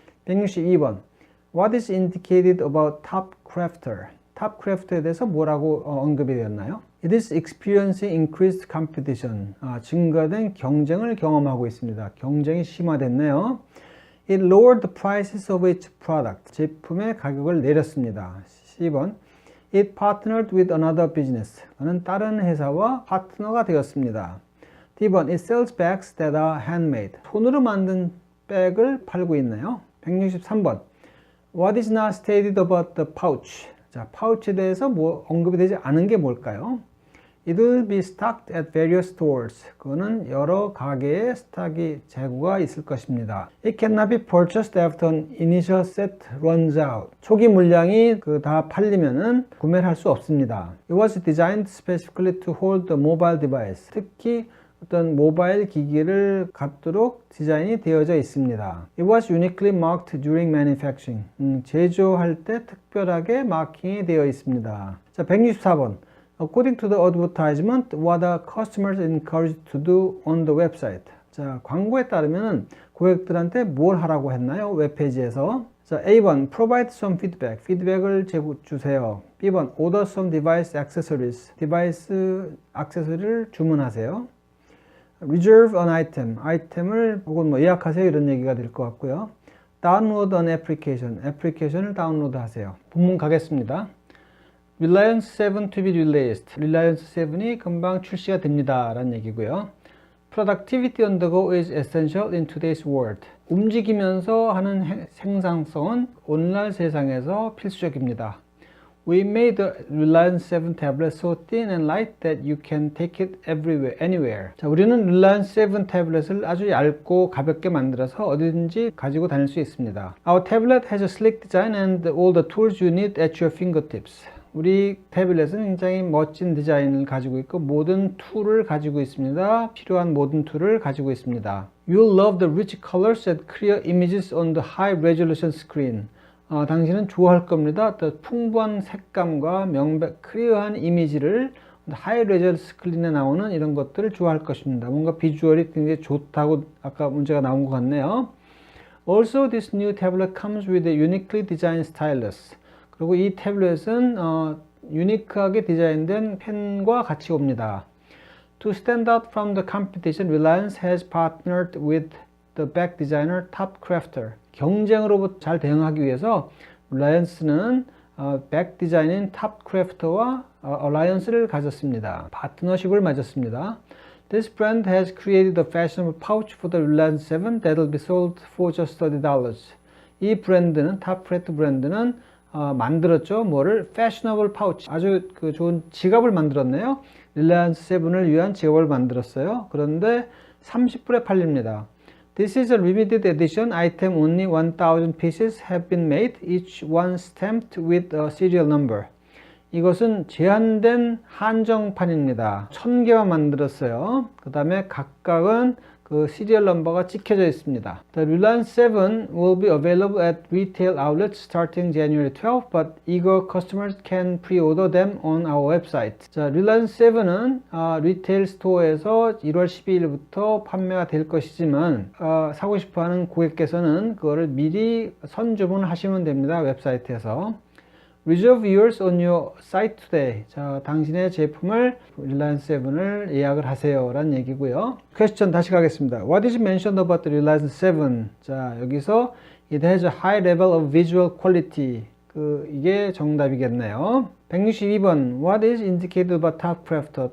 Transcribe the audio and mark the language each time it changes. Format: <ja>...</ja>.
<ko>162번.</ko> <en>What is indicated about Top Crafter?</en> <ko>Top Crafter에 대해서 뭐라고 언급이 되었나요?</ko> <en>It is experiencing increased competition.</en> <ko>증가된 경쟁을 경험하고 있습니다. 경쟁이 심화됐네요.</ko> <en>It lowered the prices of its product.</en> <ko>제품의 가격을 내렸습니다. C번.</ko> <en>It partnered with another business.</en> <ko>그는 다른 회사와 파트너가 되었습니다. D번.</ko> <en>It sells bags that are handmade.</en> <ko>손으로 만든 백을 팔고 있네요. 163번.</ko> <en>What is not stated about the pouch?</en> <ko>자, 파우치에 대해서 언급이 되지 않은 게 뭘까요?</ko> <en>It will be stocked at various stores.</en> <ko>그거는 여러 가게에 스탁이 재고가 있을 것입니다.</ko> <en>It cannot be purchased after an initial set runs out.</en> <ko>초기 물량이 다 팔리면은 구매를 할 수 없습니다.</ko> <en>It was designed specifically to hold the mobile device.</en> <ko>특히 어떤 모바일 기기를 갖도록 디자인이 되어져 있습니다.</ko> <en>It was uniquely marked during manufacturing.</en> <ko>제조할 때 특별하게 마킹이 되어 있습니다. 자, 164번.</ko> <en>According to the advertisement, what are customers encouraged to do on the website?</en> <ko>자, 광고에 따르면 고객들한테 뭘 하라고 했나요? 웹페이지에서. 자, A번,</ko> <en>provide some feedback.</en> <ko>피드백을 주세요. B번,</ko> <en>order some device accessories.</en> <ko>디바이스 액세서리를 주문하세요.</ko> <en>reserve an item,</en> <ko>아이템을 혹은 뭐 예약하세요 이런 얘기가 될 것 같고요.</ko> <en>download an application,</en> <ko>애플리케이션을 다운로드 하세요. 본문 가겠습니다.</ko> <en>Reliance 7 to be released,</en> <ko>Reliance 7이 금방 출시가 됩니다 라는 얘기고요.</ko> <en>Productivity on the go is essential in today's world.</en> <ko>움직이면서 하는 생산성은 오늘날 세상에서 필수적입니다.</ko> <en>We made the Reliance 7 tablet so thin and light that you can take it everywhere, anywhere.</en> <ko>자, 우리는 Reliance 7 태블릿을 아주 얇고 가볍게 만들어서 어디든지 가지고 다닐 수 있습니다.</ko> <en>Our tablet has a sleek design and all the tools you need at your fingertips.</en> <ko>우리 태블릿은 굉장히 멋진 디자인을 가지고 있고 모든 툴을 가지고 있습니다. 필요한 모든 툴을 가지고 있습니다.</ko> <en>You'll love the rich colors and clear images on the high resolution screen.</en> <ko>당신은 좋아할 겁니다. 또 풍부한 색감과 클리어한 이미지를 하이 레저 스크린에 나오는 이런 것들을 좋아할 것입니다. 뭔가 비주얼이 굉장히 좋다고 아까 문제가 나온 것 같네요.</ko> <en>Also, this new tablet comes with a uniquely designed stylus.</en> <ko>그리고 이 태블릿은 유니크하게 디자인된 펜과 같이 옵니다.</ko> <en>To stand out from the competition, Reliance has partnered with the back designer Top Crafter.</en> <ko>경쟁으로부터 잘 대응하기 위해서 Reliance는 백 디자인인 Top Crafter와 alliance를 가졌습니다. 파트너십을 맺었습니다. This brand has created a fashionable pouch for the Reliance 7 that will be sold for just $30. 이 브랜드는 Top Crafter 브랜드는 만들었죠. 뭐를?</ko> <en>Fashionable pouch.</en> <ko>아주 좋은 지갑을 만들었네요. Reliance 7을 위한 지갑을 만들었어요. 그런데 30불에 팔립니다.</ko> <en>This is a limited edition item. Only 1,000 pieces have been made, each one stamped with a serial number.</en> <ko>이것은 제한된 한정판입니다. 1000개만 만들었어요. 그 다음에 각각은 그 시리얼 넘버가 찍혀져 있습니다.</ko> <en>The Reliance 7 will be available at retail outlets starting January 12, but eager customers can pre-order them on our website.</en> <ko>자, Reliance 7은 리테일 스토어에서 1월 12일부터 판매가 될 것이지만 사고 싶어하는 고객께서는 그거를 미리 선주문하시면 됩니다. 웹사이트에서.</ko> <en>Reserve yours on your site today.</en> <ko>자, 당신의 제품을 Reliance 7을 예약을 하세요 라는 얘기고요. 퀘스천 다시 가겠습니다.</ko> <en>What is mentioned about the Reliance 7?</en> <ko>자, 여기서</ko> <en>It has a high level of visual quality.</en> <ko>이게 정답이겠네요.</ko> <en>162번 What is indicated about Top Crafter?</en>